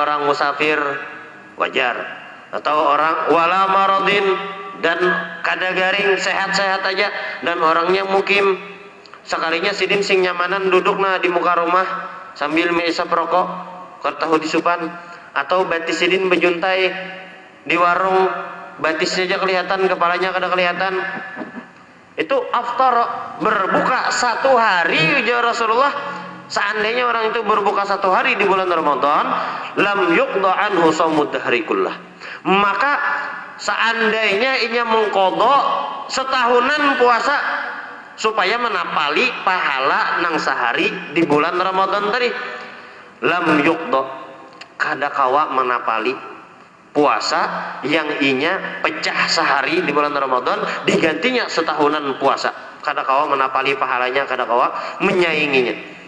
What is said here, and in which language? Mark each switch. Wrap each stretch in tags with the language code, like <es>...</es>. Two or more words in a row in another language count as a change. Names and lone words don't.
<bjn>orang musafir wajar, atau orang wala maradin, dan kada garing, sehat-sehat aja, dan orangnya mukim, sekalinya sidin sing nyamanan duduk di muka rumah sambil meisap rokok kertahu disupan, atau batis sidin bejuntai di warung, batisnya aja kelihatan, kepalanya kada kelihatan, itu aftar, berbuka satu hari, ujar Rasulullah.</bjn> <id>Seandainya orang itu berbuka satu hari di bulan Ramadan,</id> <ar>لم يقض عنه صوم الدهر كله,</ar> <bjn>maka seandainya ia mengqadha setahunan puasa supaya menapali pahala nang sehari di bulan Ramadan tadi,</bjn> <ar>لم يقض,</ar> <bjn>kada kawa menapali puasa yang inya pecah sehari di bulan Ramadan digantinya setahunan puasa, kada kawa menapali pahalanya, kada kawa menyainginya.</bjn>